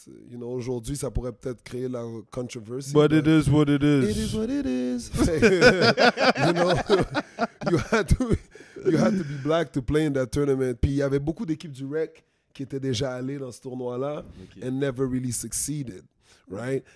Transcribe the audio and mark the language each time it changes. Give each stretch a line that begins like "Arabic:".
English: You know,
French: aujourd'hui, ça pourrait peut-être créer la controversy.
English: But it is what it is. It is what it is. You know, you had to be black to play in that tournament.
French: Puis il y avait beaucoup d'équipes du REC qui étaient déjà allées dans ce tournoi-là
English: and never really succeeded, right?